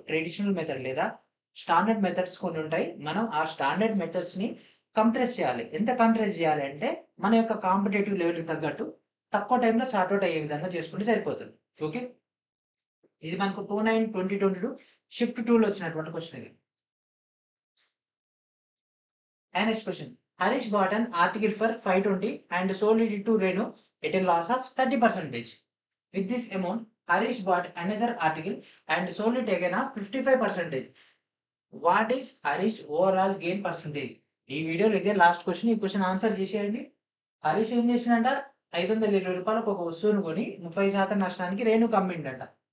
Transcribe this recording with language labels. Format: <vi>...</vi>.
<te>Traditional method లేదా standard methods కొన్ని ఉంటాయి. మనం ఆ స్టాండర్డ్ మెథడ్స్ ని కంప్రెస్ చేయాలి. ఎంత కంప్రెస్ చేయాలి అంటే మన యొక్క కాంపిటేటివ్ లెవెల్కి తగ్గట్టు తక్కువ టైంలో సార్ట్అవుట్ అయ్యే విధంగా చేసుకుంటే సరిపోతుంది. ఓకే, ఇది మనకు 29/2022 షిఫ్ట్ 2 లో వచ్చినటువంటి క్వశ్చన్ ఇది.</te> <en>And next question. Harish bought an article for 520 and sold it to Renu at a loss of 30%. With this amount, Harish bought another article and sold it again 55%. What is Harish overall gain percentage?</en> <te>ఈ వీడియోలో ఇదే last question. ఈ question answer చేసేయండి. హరీష్ ఏం చేసిందంట, 520 రూపాయలకు ఒక వస్తువును కొని 30% నష్టానికి రేణుకు అమ్మిండంట.</te>